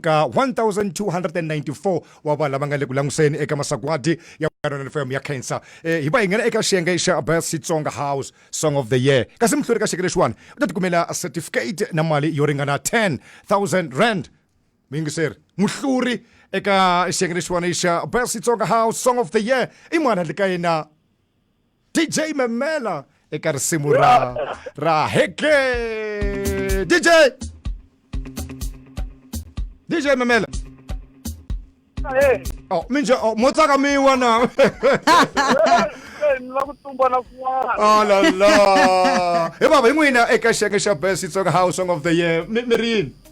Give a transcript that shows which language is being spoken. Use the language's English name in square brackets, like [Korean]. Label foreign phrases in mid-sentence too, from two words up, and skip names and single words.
[Tsonga] ka 1294 wa vanhu lava nga le ku languseni eka masagwadi ya Munghana FM ya cancer hi va hi nghena eka xiyenge xa Best Xitsonga House Song of the Year kasi muhluri ka xiyenge lexiwani u ta tikumela a certificate na mali yo ringana 10,000 rand muyingiseri muhluri eka xiyenge lexiwani xa Best Xitsonga House Song of the Year i mwana le ka yena DJ Memela eka risimu ra Heke DJ Memela oh minja motsaka miwa na oh la la e baba in'wina eka xiyenge xa Best Xitsonga House Song of the Year mirini